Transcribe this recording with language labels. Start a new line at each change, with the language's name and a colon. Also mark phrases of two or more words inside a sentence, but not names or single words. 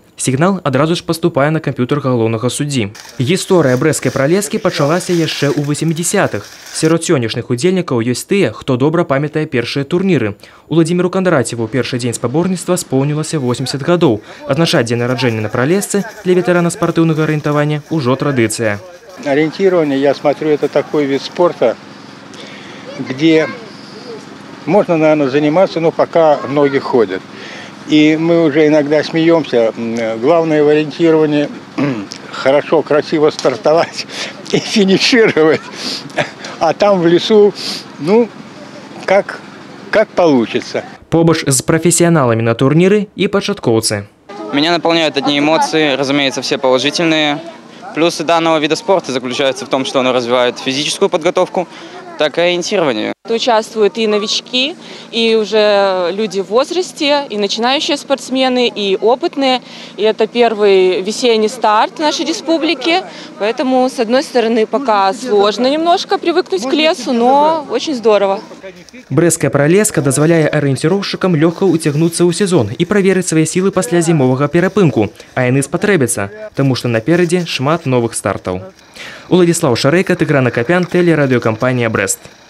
Belarusian: Сігнал адразу ж паступае на камп'ютар галоўнага суддзі. Гісторыя брэсцкай пралескі пачалася яшчэ ў 80-х. Сярод сённяшніх удзельнікаў ёсць тыя, хто добра памятае першыя турніры. Уладзіміру Кандрацеву першы дзень спаборніцтва споўнілася 80 гадоў. Адзначаць дзень нараджэння на пралесцы для ветэрана спартыўнага арыентавання ўжо традыцыя.
Russian: Ориентирование, я смотрю, это такой вид спорта, где можно, наверное, заниматься, но пока ноги ходят. И мы уже иногда смеемся. Главное в ориентировании хорошо, красиво стартовать и финишировать. А там в лесу, ну, как получится.
Belarusian: Побач з
Russian: профессионалами на турниры
Belarusian: и пачаткоўцы.
Russian: Меня наполняют одни эмоции, разумеется, все положительные. Плюсы данного вида спорта заключаются в том, что оно развивает физическую подготовку, так и ориентирование. Участвуют и новички, и уже люди в возрасте, и начинающие спортсмены, и опытные. И это первый весенний старт нашей республики. Поэтому, с одной стороны, пока сложно немножко привыкнуть к лесу, но очень здорово.
Belarusian: Брэсцкая пралеска дазваляе арыенціроўшчыкам лёгка ўцягнуцца ў сезон і праверыць свае сілы пасля зімовага перапынку, а яны спатрэбяцца, таму што наперадзе шмат новых стартаў. Уладзіслаў Шарэйка, Тыгран Акапян, тэлерадыёкампанія «Брэст».